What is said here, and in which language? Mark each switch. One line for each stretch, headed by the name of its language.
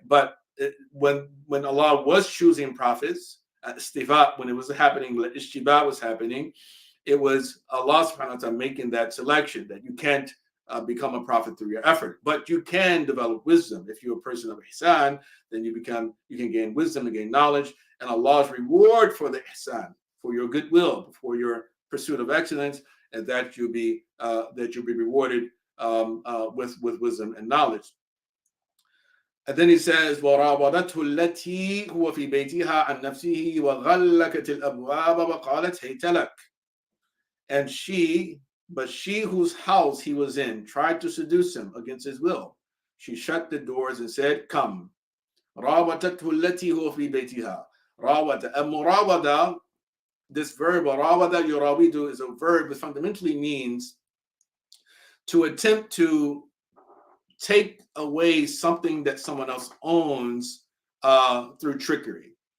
English: But when Allah was choosing prophets, istifa, when it was happening, ishtiba was happening, it was Allah subhanahu wa ta'ala making that selection, that you can't become a prophet through your effort, but you can develop wisdom. If you're a person of ihsan, then you can gain wisdom and gain knowledge, and Allah's reward for the ihsan, for your goodwill, for your pursuit of excellence, and that you'll be rewarded with wisdom and knowledge. And then he says,
Arabic: وَرَاوَدَتْهُ الَّتِي هُوَ فِي بَيْتِهَا عَنْ نَفْسِهِ وَغَلَّقَتِ الْأَبْوَابَ وَقَالَتْ هَيْتَ لَكَ.
English: And she whose house he was in tried to seduce him against his will. She shut the doors and said, come.
Arabic: رَاوَدَتْهُ الَّتِي هُوَ فِي بَيْتِهَا. رَاوَدَ.
English: المراودة, this verb,
Arabic: رَاوَدَ يُرَاوِدُ,
English: is a verb that fundamentally means to attempt to take away something that someone else owns through trickery.